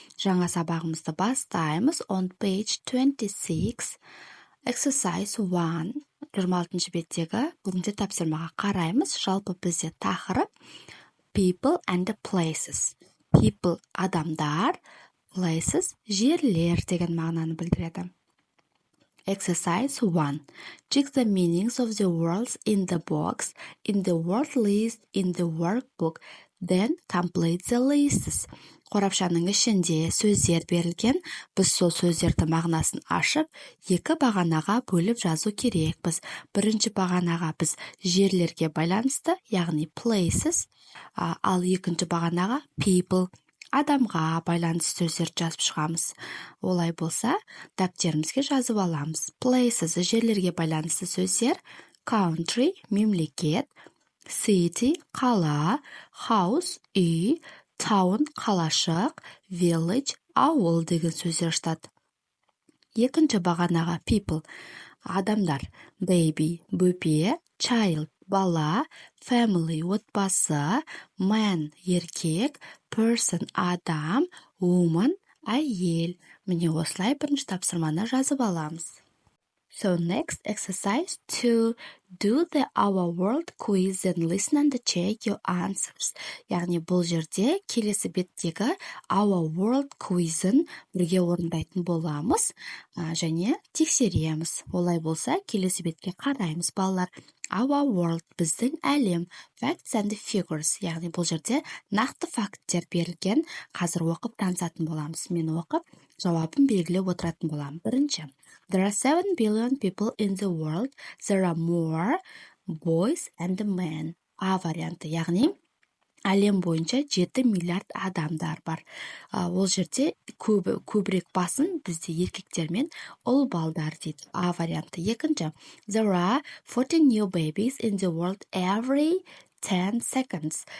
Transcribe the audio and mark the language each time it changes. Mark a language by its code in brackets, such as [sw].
[kk] Жаңа сабағымызды бастаймыз. [en] On page 26, exercise 1, [kk] 26 беттегі бірінші тапсырмаға қараймыз. Жалпы бізде тақырып [en] people and places. [kk] People – адамдар, places – жерлер деген мағынаны білдіреді. [en] Exercise 1. Check the meanings of the words in the box, in the word list, in the workbook. Then complete the lists. [kk] Қорапшаның ішінде сөздер берілген. Біз сол сөздерді мағынасын ашып, екі бағанаға бөліп жазу керекпіз. Бірінші бағанаға біз жерлерге байланысты, яғни places, ал екінші бағанаға people, адамға байланысты сөздерді жазып шығамыз. Олай болса, дәптерімізге жазып аламыз. Places жерлерге байланысты сөздер: country мемлекет, city қала, house үй, town қалашық, village ауыл деген сөздер жатады. Екінші бағанаға people адамдар: baby бөпе, child бала, family отбасы, man еркек, person адам, woman әйел. Міне осылай бірінші тапсырманы жазып аламыз. [en] So next exercise 2. Do the Our World quiz and listen and check your answers. [kk] Яғни бұл жерде келесі беттегі Our World quizін бірге орындайтын боламыз және тексереміз. Олай болса, келесі бетке қараймыз балалар. Our World біздің әлем. [en] Facts and figures. [kk] Яғни бұл жерде нақты факттер берілген. Қазір оқып танысатын боламыз. Мен оқып, жауабын белгілеп отыратын боламын. Бірінші. [en] There are 7 billion people in the world. There are more boys and men. [kk] А варианты, яғни әлем бойынша 7 миллиард адамдар бар. Ол жерде көбірек басын бізде еркектер мен ұл балдар дейді. А варианты. Екінші. [en] There are 40 new babies in the world every 10 seconds.